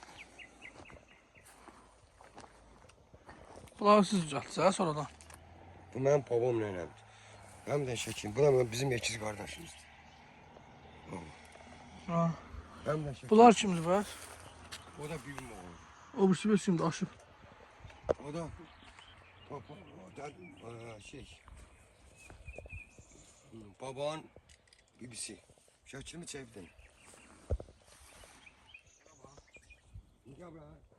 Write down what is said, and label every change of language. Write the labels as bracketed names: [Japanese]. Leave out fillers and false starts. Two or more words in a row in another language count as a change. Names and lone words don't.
[Azerbaijani] Bunları siz düzəltsəz sonradan. Bu mənim babamla eləmdir. Həm də şəkil. Bu da bizim ikiz qardaşımızdır. Ha. Həm də şəkil. Bunlar kimdir bəs? O da bizim oğlu. O birisi bir şimdi aşıb. O da baba, o da şey. Babanın bibisi. Şəkilimi çevirdim. [Turkish] Gel buraya.